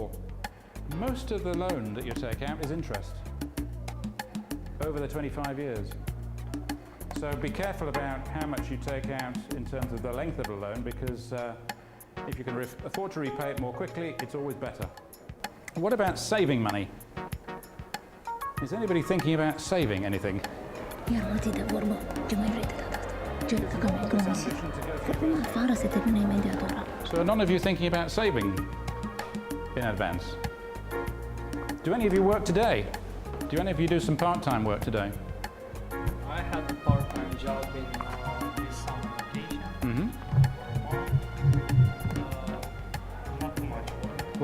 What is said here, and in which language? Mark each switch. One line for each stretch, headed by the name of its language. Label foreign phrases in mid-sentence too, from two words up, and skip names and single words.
English: Most of the loan that you take out is interest over the 25 years. So be careful about how much you take out in terms of the length of the loan, because if you can afford to repay it more quickly, it's always better. What about saving money? Is anybody thinking about saving anything?
Romanian: Iar mă ții de vorbă. Ce mai vrei de data asta? Ce dacă mai economisi? Vorbim afară să termină imediat ora.
English: So are none of you thinking about saving in advance? Do any of you work today? Do any of you do some part-time work today? I had a part-time job in this summer vacation. Not too much work.